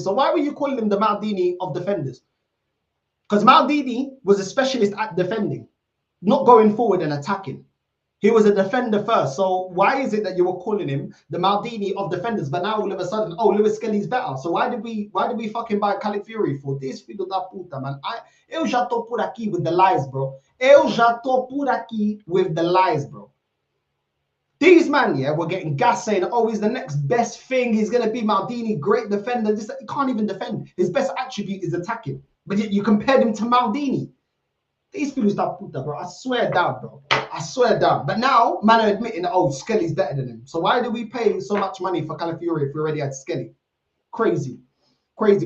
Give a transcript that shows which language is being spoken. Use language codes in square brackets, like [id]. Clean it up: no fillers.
[en] So why were you calling him the Maldini of defenders? Because Maldini was a specialist at defending, not going forward and attacking. He was a defender first. So why is it that you were calling him the Maldini of defenders? But now all of a sudden, oh, Lewis Skelly's better. So why did we fucking buy Calafiori for this? [pt] Filho da puta, man. Eu já tô por aqui [en] with the lies, bro. [pt] Eu já tô por aqui with the lies, bro. [en] These man, yeah, were getting gas saying, oh, he's the next best thing. He's going to be Maldini, great defender. He can't even defend. His best attribute is attacking. But yet you compared him to Maldini. These [pt] filhos da puta, [en] bro. I swear down, bro. I swear down. But now, man are admitting that, oh, Skelly's better than him. So why do we pay so much money for Calafiori if we already had Skelly? Crazy. Crazy.